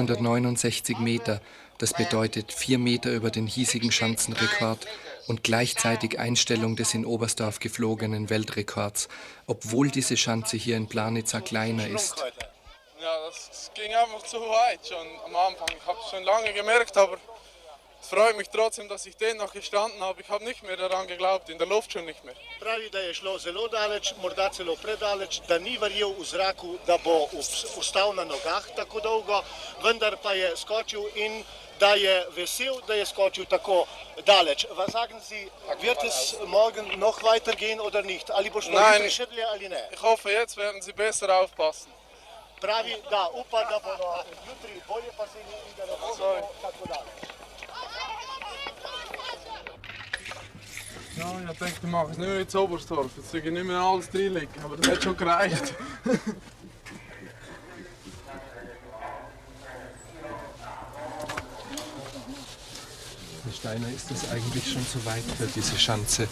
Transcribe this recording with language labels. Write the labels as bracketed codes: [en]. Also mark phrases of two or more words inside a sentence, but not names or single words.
[de] 169 Meter, das bedeutet 4 Meter über den hiesigen Schanzenrekord und gleichzeitig Einstellung des in Oberstdorf geflogenen Weltrekords, obwohl diese Schanze hier in Planica kleiner ist. Ja, das ging einfach zu weit schon am Anfang. Ich habe es schon lange gemerkt, aber es freut mich trotzdem, dass ich den noch gestanden habe. Ich habe nicht mehr daran geglaubt, in der Luft schon nicht mehr. [sl] Pravi, da je šlo zelo daleč, morda celo predaleč, da ni verjel v zraku, da bo ostal na nogah tako dolgo, vendar pa je skočil in da je vesel, da je skočil tako daleč. [de] Was sagen Sie, wird es morgen noch weitergehen oder nicht? [sl] Ali bo šlo jutri še dlje ali ne? [de] Ich hoffe, jetzt werden Sie besser aufpassen. [sl] Pravi, da upa, da bodo jutri bolje pazili in da ne bo šlo tako daleč. [de] Ja, ich denke, ich mache es nicht mehr ins Oberstdorf. Jetzt will ich nicht mehr alles reinlegen, aber das hat schon gereicht. Herr Steiner, ist das eigentlich schon zu weit für diese Schanze?